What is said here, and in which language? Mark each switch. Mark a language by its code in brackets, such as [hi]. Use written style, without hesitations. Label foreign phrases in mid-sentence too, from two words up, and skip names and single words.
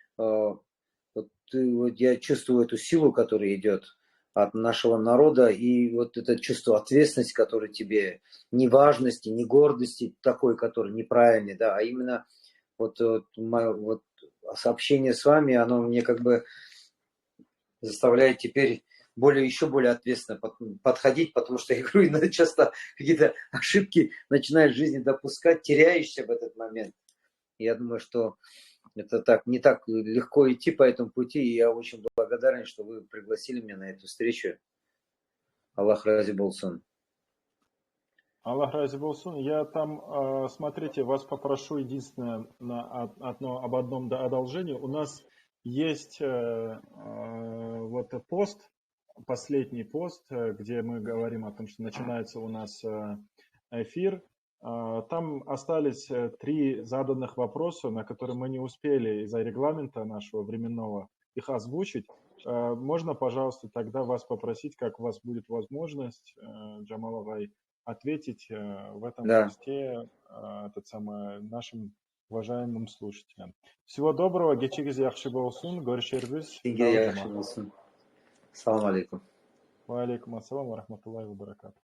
[ru] я чувствую эту силу, которая идет от нашего народа, и вот это чувство ответственности, которое тебе, не важности, не гордости такой, который неправильный, да, а именно вот сообщение с вами, оно мне как бы заставляет теперь еще более ответственно подходить, потому что я говорю, иногда часто какие-то ошибки начинаешь в жизни допускать, теряешься в этот момент. Я думаю, что Это так, не так легко идти по этому пути, и я очень благодарен, что вы пригласили меня на эту встречу. [nog] Аллах рази болсын. Аллах рази болсын. [ru] Я там, смотрите, вас попрошу единственное об одном одолжении. У нас есть вот пост, последний пост, где мы говорим о том, что начинается у нас эфир. Там остались 3 заданных вопроса, на которые мы не успели из-за регламента нашего временного их озвучить. Можно, пожалуйста, тогда вас попросить, как у вас будет возможность, Джамал Агай, ответить в этом посте нашим уважаемым слушателям. Всего доброго. [nog] Гечигиз яхши болсун. Görüşürüz. [ar] سلام عليكم. و عليكم السلام و رحمة الله و بركاته.